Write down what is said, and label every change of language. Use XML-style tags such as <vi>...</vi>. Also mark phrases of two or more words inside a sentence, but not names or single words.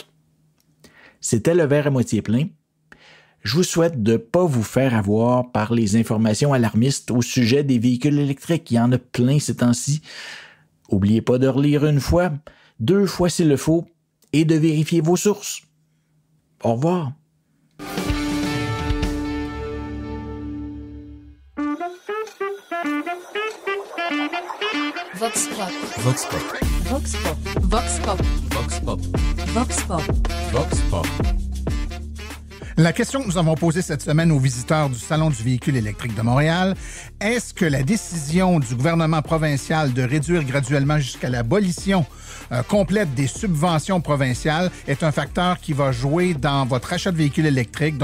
<fr>C'était le verre à moitié plein. Je vous souhaite de ne pas vous faire avoir par les informations alarmistes au sujet des véhicules électriques. Il y en a plein ces temps-ci. N'oubliez pas de relire 1 fois, 2 fois s'il le faut, et de vérifier vos sources. Au revoir. Vox Pop. Vox Pop. Vox Pop. Vox Pop. Vox Pop. Vox Pop. Vox Pop. La question que nous avons posée cette semaine aux visiteurs du Salon du véhicule électrique de Montréal, est-ce que la décision du gouvernement provincial de réduire graduellement jusqu'à l'abolition complète des subventions provinciales est un facteur qui va jouer dans votre achat de véhicule électrique?</fr>